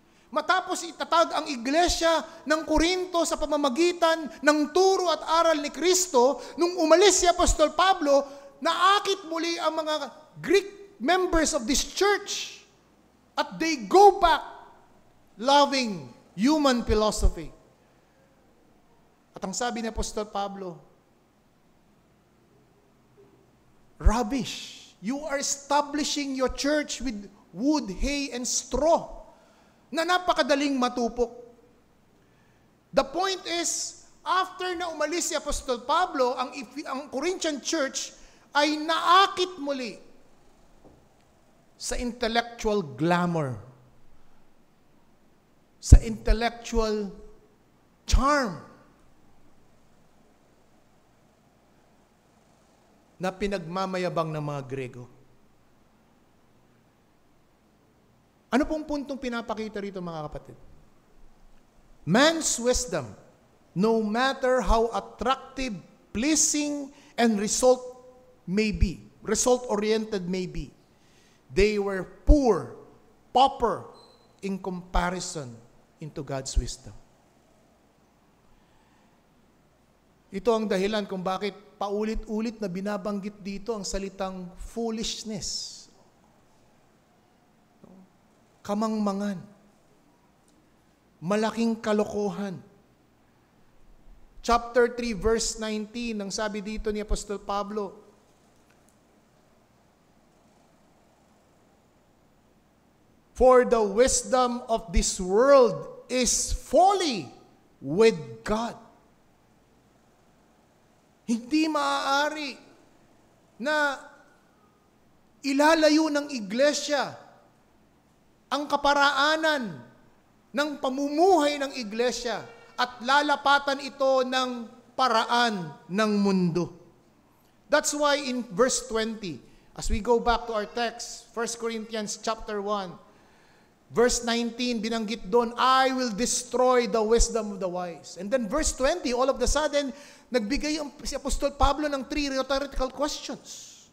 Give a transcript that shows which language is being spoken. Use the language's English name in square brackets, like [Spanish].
[Filipino] Matapos itatag ang iglesia ng Korinto sa pamamagitan ng turo at aral ni Kristo, nung umalis si Apostol Pablo, naakit muli ang mga [English] Greek members of this church [Filipino] at [English] they go back loving human philosophy. [Filipino] At ang sabi ni Apostol Pablo, rubbish. [English] You are establishing your church with wood, hay, and straw [Filipino] na napakadaling matupok. [English] The point is, after [Filipino] na umalis si Apostol Pablo, ang Corinthian church ay naakit muli sa intellectual glamour, sa intellectual charm na pinagmamayabang ng mga Grego. Ano pong puntong pinapakita rito, mga kapatid? [English] Man's wisdom, no matter how attractive, pleasing, and result-oriented may be, they were poor, pauper, in comparison into God's wisdom. [Filipino] Ito ang dahilan kung bakit paulit-ulit na binabanggit dito ang salitang foolishness. Kamangmangan. Malaking kalokohan. [English] Chapter 3, verse 19, [Filipino] ang sabi dito ni Apostol Pablo, [English] for the wisdom of this world is folly with God. [Filipino] Hindi maaari na ilalayo ng iglesia ang kaparaanan ng pamumuhay ng iglesia at lalapatan ito ng paraan ng mundo. [English] That's why in verse 20, as we go back to our text, 1 Corinthians chapter 1, verse 19, [Filipino] binanggit doon, [English] I will destroy the wisdom of the wise. And then verse 20, all of a sudden, [Filipino] nagbigay si Apostol Pablo ng [English] 3 rhetorical questions.